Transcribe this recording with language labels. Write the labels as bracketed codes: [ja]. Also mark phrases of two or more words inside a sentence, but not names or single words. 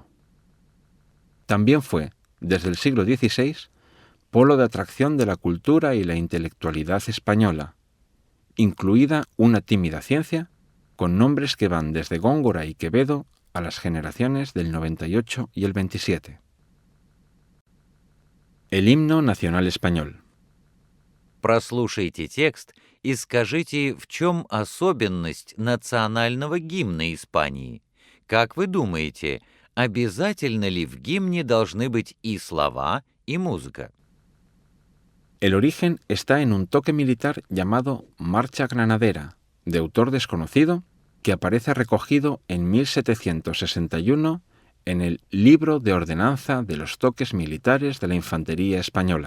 [es] También fue, desde el siglo XVI, polo de atracción de la cultura y la intelectualidad española, incluida una tímida ciencia con nombres que van desde Góngora y Quevedo a las generaciones del 98 y el 27. El himno nacional español. [ru] Прослушайте текст и скажите, в чем особенность национального гимна Испании. Как вы думаете, обязательно ли в гимне должны быть и слова, и музыка? [es] El origen está en un toque militar llamado Marcha Granadera, de autor desconocido, que aparece recogido en 1761 en el Libro de Ordenanza de los Toques Militares de la Infantería Española.